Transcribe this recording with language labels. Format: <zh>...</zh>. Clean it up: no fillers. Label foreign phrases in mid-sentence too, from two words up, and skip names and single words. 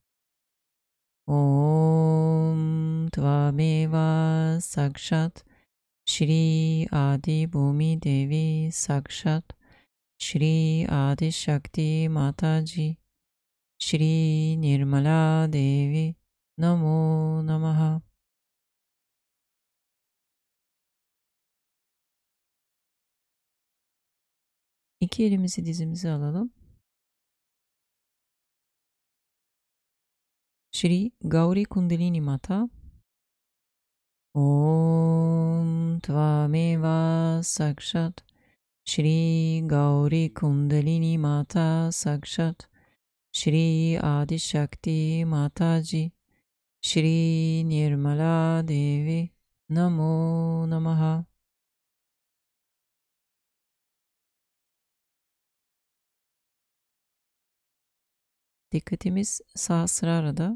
<sa>ॐ त्वमेव साक्षात् श्री आदि भूमि देवी साक्षात् श्री आदि शक्ति माताजी श्री निर्मला देवी नमो नमः.</sa> <tr>İki elimizi dizimize alalım.</tr> <sa>श्री गौरी कुण्डलिनी माता. ॐ त्वमेव साक्षात् श्री गौरी कुण्डलिनी माता साक्षात् श्री आदि शक्ति माताजी श्री निर्मला देवी नमो नमः.</sa> <tr>Dikkatimiz sağ sırada.</tr>